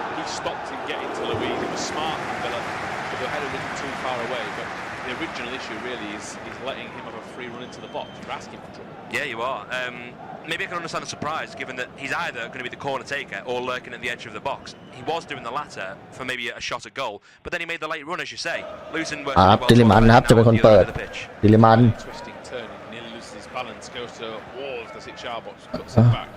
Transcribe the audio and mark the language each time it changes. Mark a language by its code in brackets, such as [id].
[en] He stopped him getting to Luiz. It was smart from Villa. The header isn't too far away, but the original issue really is letting him have a free run into the box. You're asking for trouble. Yeah, you are. Maybe I can understand the surprise, given that he's either going to be the corner taker or lurking at the edge of the box. He was doing the latter for maybe a shot at goal, but then he made the late run, as you say. Luton were [th] ดิลิมันครับจะเป็นคนเปิดดิลิมัน [en] Twisting turn, nearly loses his balance, goes to Wars, the 6-yard box, puts it back.